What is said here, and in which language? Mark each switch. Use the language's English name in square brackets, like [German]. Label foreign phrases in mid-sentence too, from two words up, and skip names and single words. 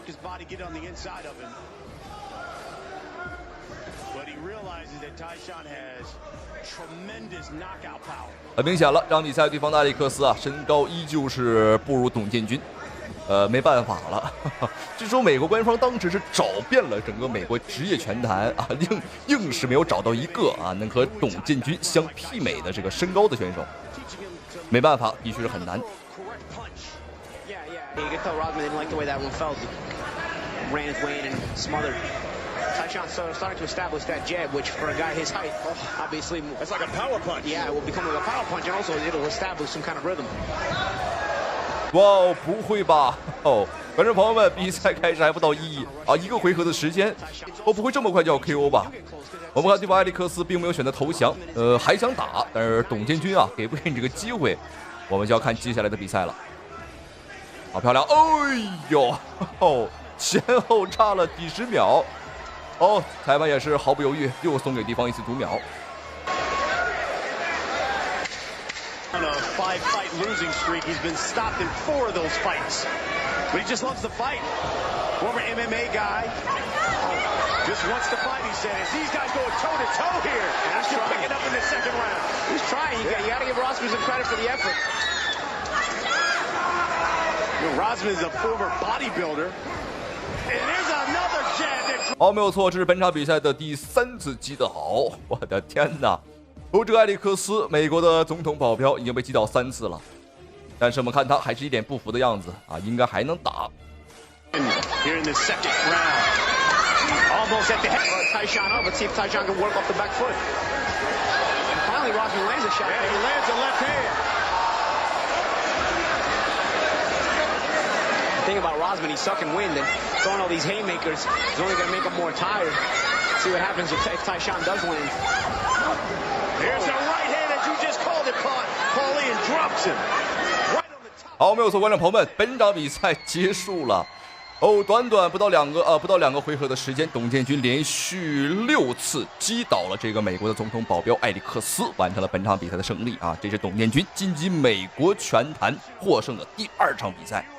[Chinese] 很明顯了，這場比賽對方的艾利克斯啊，身高依舊是不如董建軍，沒辦法了。據說美國官方當時是找遍了整個美國職業拳壇啊，硬是沒有找到一個啊能和董建軍相媲美的這個身高的選手。沒辦法，的確是很難。 [English] You could tell Rodman didn't like the way that one felt. Ran his way in and smothered. Tyshawn started to establish that jab, which for a guy his height, obviously... It's like a power punch. Yeah, it will become like a power punch, and also it'll establish some kind of rhythm. [Chinese] 哇哦，不會吧？哦，觀眾朋友們，比賽開始還不到一個回合的時間，不會這麼快就要 KO 吧？我們看對方艾利克斯並沒有選擇投降，還想打，但是董建軍啊給不給你這個機會，我們就要看接下來的比賽了。好漂亮！哎呦，前後差了幾十秒。哦，裁判也是毫不猶豫，又送給對方一次讀秒。 [English] On a 5-fight losing streak, he's been stopped in 4 of those fights, but he just loves to fight. Former MMA guy, just wants to fight. He said, "As these guys go toe to toe here, and I should pick it up in the second round." He's trying. You got to give Rosman some credit for the effort. Rosman is a former bodybuilder. And there's another jab. [Chinese] 好，没有錯，這是本場比賽的第3次擊倒。我的天哪！這個艾利克斯，美國的總統保鏢已經被擊倒3次了，但是我們看他還是一臉不服的樣子啊，應該還能打。 [English] Here in the second round, almost at the head. Tyshawn up. Let's see if Tyshawn can work off the back foot. And finally, Rosman lands a shot. Yeah, he lands a left hand. The thing about Rosman, he's sucking wind and throwing all these haymakers is only going to make him more tired. See what happens if Tyshawn does land. Here's a right hand that you just called it, Paulie, and drops him. Right on the top. [Chinese] 好，沒有錯，觀眾朋友們，本場比賽結束了。短短不到兩個回合的時間，董建軍連續6次擊倒了這個美國的總統保鏢艾利克斯，完成了本場比賽的勝利啊！這是董建軍晉級美國拳壇獲勝的第2場比賽。